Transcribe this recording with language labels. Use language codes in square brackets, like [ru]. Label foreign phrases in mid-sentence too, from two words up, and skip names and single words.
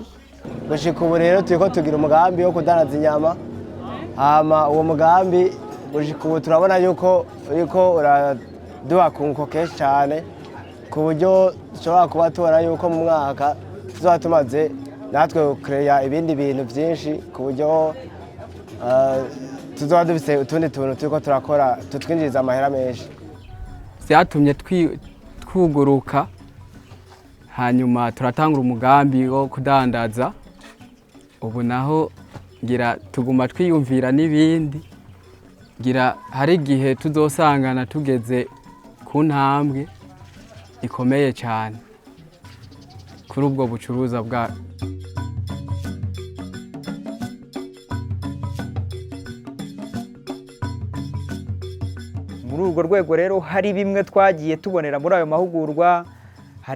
[rn] Gushika ubu rero turiko tugira umugambi wo kudandaza inyama hama uwo mugambi gushika ubu turabona yuko uraduha kunguko kenshi cyane ku buryo dushobora kuba tubona yuko mu mwaka tuzoba tumaze natwe gukereya ibindi bintu byinshi ku buryo tuzoba dufise utundi tuntu turiko turakora tutwinjiriza amahera menshi. Vyatumye twuguruka hanyuma turatangura umugambi wo kudandaza ubu naho ngira tuguma twiyumvira n'ibindi ngira hari igihe tuzosangana tugeze ku ntambwe ikomeye cyane kuri ubwo bucuruza bwa muri urwo rwego rero hari bimwe twagiye tubonera muri ayo mahugurwa hari